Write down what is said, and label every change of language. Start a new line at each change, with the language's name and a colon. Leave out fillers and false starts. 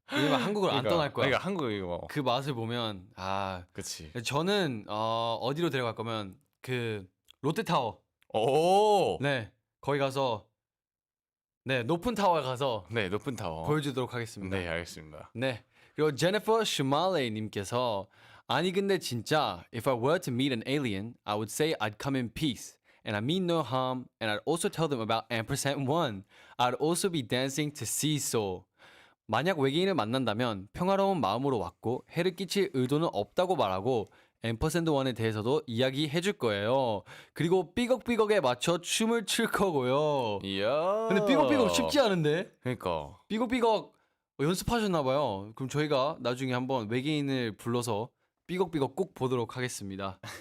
Korean: 왜냐면 한국을 안 떠날 거야. 그러니까 한국 이거. 그 맛을 보면 그렇지. 저는 어디로 데려갈 거면 그 롯데타워. 오. 네, 거기 가서 높은 타워에 가서 네, 높은 타워. 보여주도록 하겠습니다. 네, 알겠습니다. 네.
English: 그리고
Korean: 제니퍼 슈말레 님께서 아니 근데 진짜
English: if I were to meet an alien, I would say I'd come in peace and I mean no harm and I'd also tell them about ampersand 1. I'd also be dancing to seesaw.
Korean: 만약 외계인을 만난다면 평화로운 마음으로 왔고 해를 끼칠 의도는 없다고 말하고 ampersand 1에 대해서도 이야기해 줄 거예요. 그리고 삐걱삐걱에 맞춰 춤을 출 거고요. 이야. 근데 삐걱삐걱 쉽지 않은데? 그러니까. 삐걱삐걱 연습하셨나 봐요. 그럼 저희가 나중에 한번 외계인을 불러서 삐걱삐걱 꼭 보도록 하겠습니다.